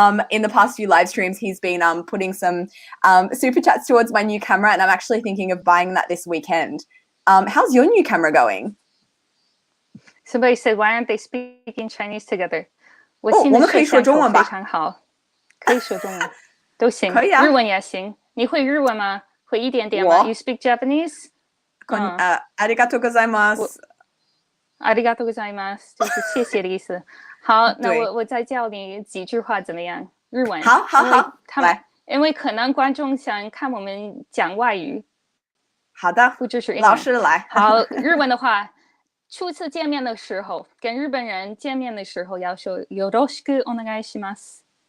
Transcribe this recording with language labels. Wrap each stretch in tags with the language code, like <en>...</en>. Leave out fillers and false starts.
<en>In the past few live streams, he's been putting some super chats towards my new camera, and I'm actually thinking of buying that this weekend. How's your new camera going? Somebody said, why aren't they speaking Chinese together?</en> <zh>我们可以说中文吧。非常好，可以说中文。都行，日文也行。你会日文吗？会一点点吗？</zh> <en>You speak Japanese？</en> <ja>ありがとうございます。ありがとうございます，</ja> <zh>就是谢谢的意思。好，那我再教你几句话怎么样？日文。好，来。因为可能观众想看我们讲外语。好的，不支持英文。老师来。好，日文的话，初次见面的时候，跟日本人见面的时候要说</zh> <ja>よろしくお願いします。</ja>